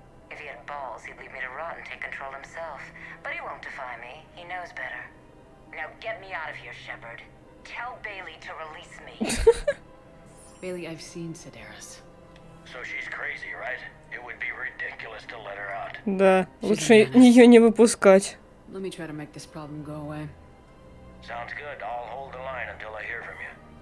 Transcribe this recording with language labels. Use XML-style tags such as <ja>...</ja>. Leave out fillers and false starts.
<en>If he had balls, he'd leave me to rot and take control himself. But he won't defy me. He knows better. Now get me out of here, Shepard. Tell Bailey to release me. Bailey, I've seen Sedaris. So she's crazy, right? It would be ridiculous to let her out.</en> <ru>Да, лучше ее не выпускать.</ru> <en>Let me try to make this problem go away. Sounds good. I'll hold the line until I hear from you.</en>